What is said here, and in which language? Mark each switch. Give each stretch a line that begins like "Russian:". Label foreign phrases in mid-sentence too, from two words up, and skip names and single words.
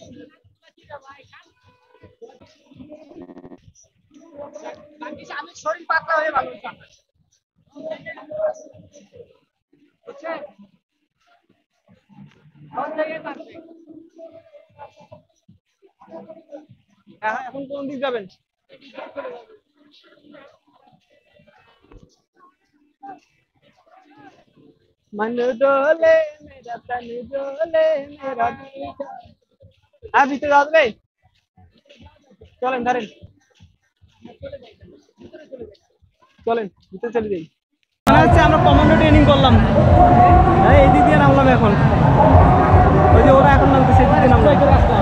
Bangla: আমি শরীর পাতলা হয়ে ভালো বুঝছেন? সব জায়গায় পারবে। হ্যাঁ, এখন কোন দিক যাবেন?
Hindi: मन डोले मेरा तन डोले मेरा दिल।
Bangla: হ্যাঁ ভিতরে যাওয়া যাবে? চলেন ধরেন, চলেন ভিতরে চলে যাই। মনে হচ্ছে আমরা কমান্ডো ট্রেনিং করলাম। হ্যাঁ এই দিক দিয়ে নামলাম এখন, ওই যে ওরা এখন নামতেছে, এদিক দিয়ে নামলাম।